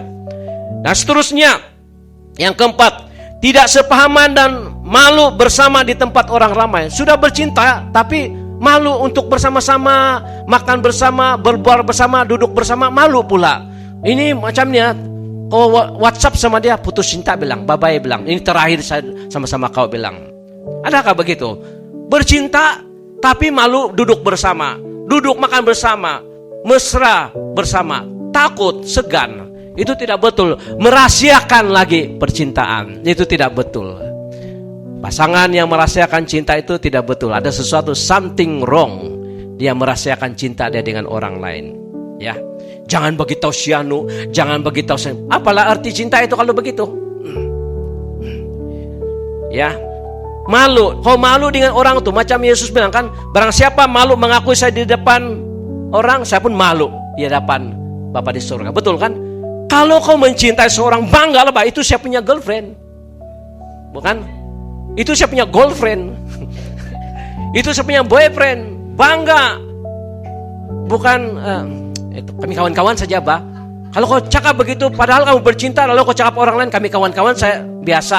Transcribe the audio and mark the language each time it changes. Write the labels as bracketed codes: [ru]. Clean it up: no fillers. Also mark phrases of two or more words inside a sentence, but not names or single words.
[ms] Dan seterusnya, yang keempat, tidak sepahaman dan malu bersama di tempat orang ramai. Sudah bercinta tapi malu untuk bersama-sama, makan bersama, berbual bersama, duduk bersama, malu pula. Ini macamnya, kau WhatsApp sama dia, putus cinta bilang, bye-bye bilang, ini terakhir saya sama-sama kau bilang. Adakah begitu? Bercinta tapi malu duduk bersama, duduk makan bersama, mesra bersama, takut, segan. Itu tidak betul. Merahasiakan lagi percintaan, itu tidak betul. Pasangan yang merahasiakan cinta itu tidak betul. Ada sesuatu, [en] something wrong. [ms] Dia merahasiakan cinta dia dengan orang lain. Ya, jangan beritahu Syanu, jangan beritahu Syanu. Apalah arti cinta itu kalau begitu? Ya, malu. Kau malu dengan orang itu, macam Yesus bilang kan, barang siapa malu mengakui saya di depan orang, saya pun malu di hadapan Bapa di surga. Betul kan? Kalau kau mencintai seorang, bangga lah, itu saya punya girlfriend. Bukan? Itu saya punya girlfriend. Itu saya punya boyfriend. Bangga. Bukan kami kawan-kawan saja, Bah. Kalau kau cakap begitu, padahal kamu bercinta, lalu kau cakap orang lain, kami kawan-kawan, saya biasa.